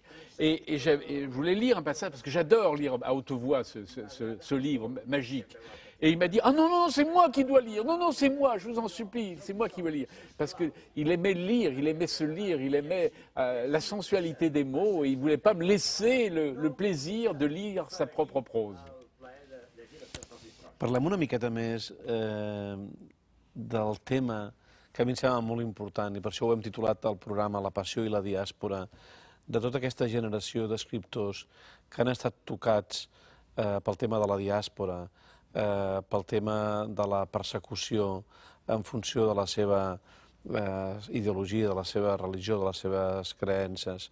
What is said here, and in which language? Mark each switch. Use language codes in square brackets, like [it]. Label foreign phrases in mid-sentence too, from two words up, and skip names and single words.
[fr] Et je voulais lire un passage, parce que j'adore lire à haute voix ce livre magique. Et il m'a dit, ah non, non, c'est moi qui dois lire, non, non, c'est moi, je vous en supplie, c'est moi qui veux lire. Parce qu'il aimait lire, il aimait se lire, il aimait la sensualité des mots, et il ne voulait pas me laisser le plaisir de lire sa propre prose. [ca] Parlem una miqueta més del tema que a mi em sembla molt important, i per això ho hem titulat el programa La passió i la diàspora, de tota aquesta generació d'escriptors que han estat tocats pel tema de la diàspora, pel tema de la persecució en funció de la seva ideologia, de la seva religió, de les seves creences.